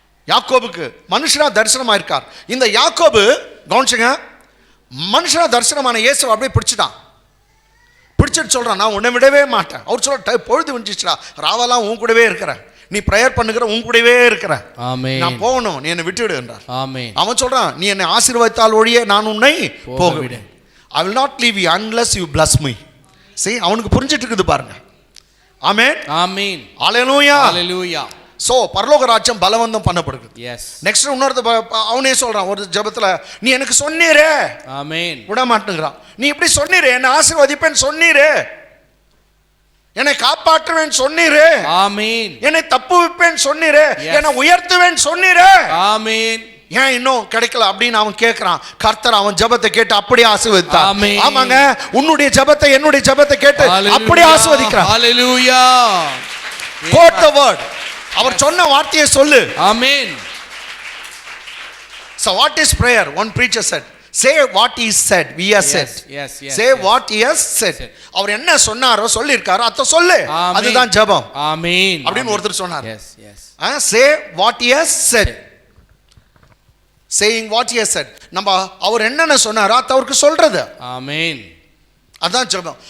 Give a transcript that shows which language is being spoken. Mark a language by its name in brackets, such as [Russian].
[Tamil] யாக்கோபுக்கு மனுஷனா தரிசனம் ஆயிருக்கார். இந்த யாக்கோபு கவனிச்சுங்க, மனுஷனா தரிசனமான இயேசு அப்படியே பிடிச்சிட்டு சொல்றான், நான் உன்னை விடவே மாட்டேன். அவர் சொல்ற, பொழுது விஞ்சிச்சுடா, ராவெல்லாம் உன் கூடவே இருக்கிறேன், நீ பிரேயர் பண்ணுகிற உன் கூடவே இருக்கிறேன், நான் போகணும், நீ என்னை விட்டுவிடு என்றார். அவன் சொல்றான், நீ என்னை ஆசீர்வதித்தால் ஒழிய நான் உன்னை போக விடு. [English] I will not leave you unless you bless me. [Tamil] See, அவனுக்கு புரிஞ்சிட்டு இருக்குது பாருங்க. ஆமென் ஆமென். ஹalleluya ஹalleluya. சோ பரலோக ராஜ்யம் பலவந்தம் பண்ணப்படுது. நெக்ஸ்ட் இன்னொரு அவனே சொல்றான் ஒரு ஜெபத்துல, நீ எனக்கு சொன்னீரே, ஆமென், விட மாட்டேங்கிறான். நீ இப்படி சொன்னீரே, என்னை ஆசீர்வதிப்பேன் சொன்னீரே, என்னை காப்பாற்றுவேன் சொன்னீரே, ஆமென், என்னை தப்புவிப்பேன் சொன்னீரே, என்னை உயர்த்துவேன் சொன்னீரே, ஆமென். ஏன் இன்னும் கிடைக்கல அப்படின்னு அவன் கேட்கிறான். கர்த்தர் அவன் ஜெபத்தை கேட்டு அப்படியே ஆசீர்வதித்தார். ஆமென். ஆமாங்க, உன்னுடைய ஜெபத்தை என்னுடைய ஜெபத்தை கேட்டு அப்படியே ஆசீர்வதிக்கிறார். ஹalleluya. [English] Quote the word. [Tamil] அவர் சொன்ன வார்த்தையை சொல்லு. ஆமென். [English] So what is prayer? One preacher said, say what he said, we have said. Yes, yes. Say what he has said. [Tamil] அவர் என்ன சொன்னாரோ சொல்லிருக்காரோ அத சொல்லு. அதுதான் ஜெபம். ஆமென். அப்படின்னு ஒருத்தர் சொன்னார். [English] Yes, yes. Say what he has said. Saying what he has said. [Tamil] நம்ம அவர் என்னென்ன சொன்னாரோ அத அவருக்கு சொல்றது. ஆமென். அதான் ஜெபம்.